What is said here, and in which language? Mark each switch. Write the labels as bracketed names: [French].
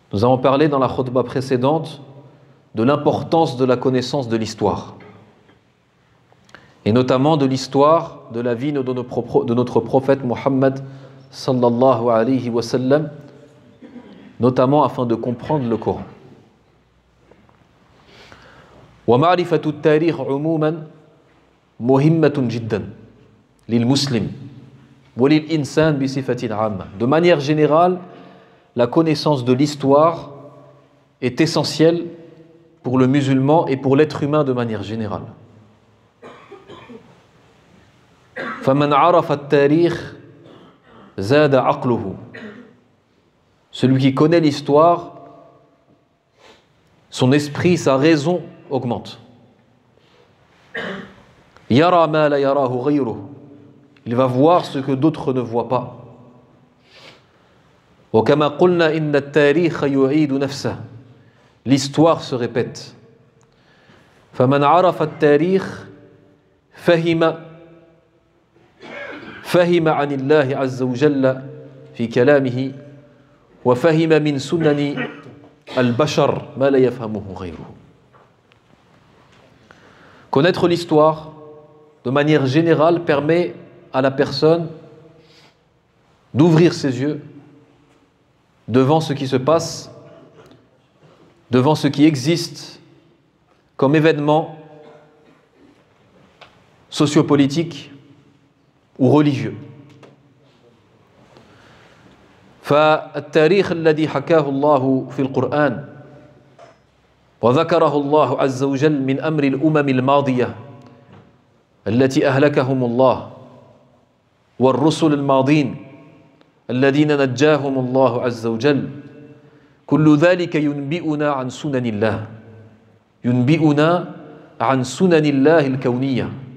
[French] Nous avons parlé dans la khutbah précédente de l'importance de la connaissance de l'histoire, et notamment de l'histoire de la vie de notre prophète Muhammad sallallahu alayhi wa sallam, notamment afin de comprendre le Coran. [Arabic] ومعرفة التاريخ عموما مهمة جدا للمسلم وللإنسان بصفة عامة. [French] De manière générale, la connaissance de l'histoire est essentielle pour le musulman et pour l'être humain de manière générale. [Arabic] فمن عرف التاريخ زاد عقله. [French] Celui qui connaît l'histoire, son esprit, sa raison augmente. [Arabic] يرى ما لا يراه غيره. [French] Il va voir ce que d'autres ne voient pas. [Arabic] وكما قلنا إن التاريخ يعيد نفسه. [French] L'histoire se répète. [Arabic] فمن عرف التاريخ فهم عن الله عز وجل في كلامه وفهم من سنن البشر ما لا يفهمه غيره. [French] Connaître l'histoire de manière générale permet à la personne d'ouvrir ses yeux devant ce qui se passe, devant ce qui existe comme événement sociopolitique ou religieux. [Arabic] فالتاريخ الذي حكاه الله في القرآن وذكره الله عز وجل من أمر الأمم الماضية التي أهلكهم الله والرسل الماضين الذين نجاهم الله عز وجل كل ذلك ينبئنا عن سنن الله ينبئنا عن سنن الله الكونية